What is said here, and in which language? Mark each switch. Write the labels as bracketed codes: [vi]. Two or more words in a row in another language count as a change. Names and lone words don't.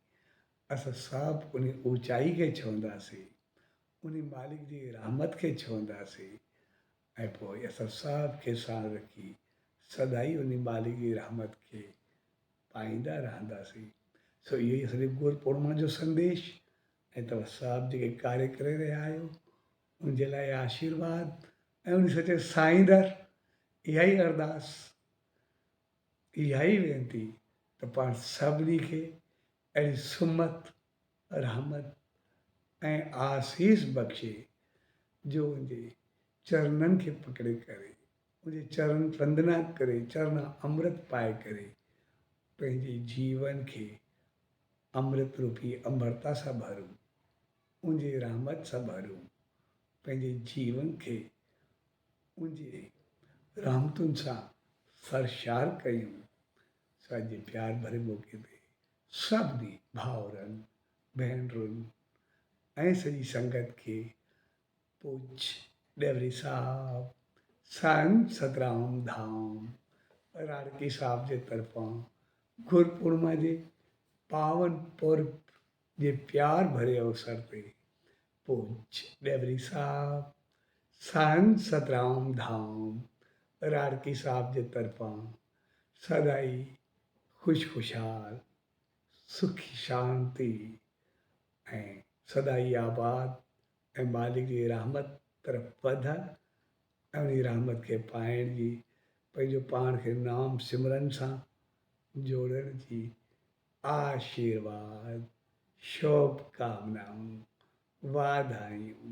[sd] असां सभु उन ऊचाई खे छूंदासीं, उन मालिक जी रहमत खे छुहंदासीं ऐं पोइ असां सभु साण रखी सदाई उन मालिक जी रहमत खे पाईंदा रहंदासीं। सो इहो ई असांजे गुरू पूर्णिमा जो संदेश ऐं तव्हां सभु जेके कार्य करे रहिया आहियो उनजे लाइ आशीर्वाद ऐं उन सचे साईं दर इहा ई अरदास, इहा ई वेनती त पाण सभिनी खे अहिड़ी सुमत रहमत ऐं आसीस बख़्शे जो उनजे चरणनि खे पकड़े करे उनजे चरण वंदना करे चरण अमृत पाए करे पंहिंजे जीवन खे अमृत रूपी अमरता सां भरूं, उनजे रहमत सां भरूं, पंहिंजे जीवन खे उनजे रहमतुनि सां सरशार कयूं। असांजे प्यार भरे मौक़े ते सभिनी भाउरनि भेनरुनि ऐं सॼी संगत खे पूज डेवरी साहब संत सतराम धाम राड़की साहब जे तरफ़ां गुरुपूर्णिमा जे पावन पर्व जे प्यार भरे अवसर ते पूज डेवरी साहब संत सतराम धाम राड़की साहब जे तरफ़ां सदाई खुशहाल सुखी शांति ऐं सदाई आबाद ऐं मालिक जी रहमत तरफ़ वधनि ऐं उन रहमत खे पाइण जी पंहिंजो पाण खे नाम सिमरन सां जोड़ण जी आशीर्वाद शुभकामनाऊं वाधायूं।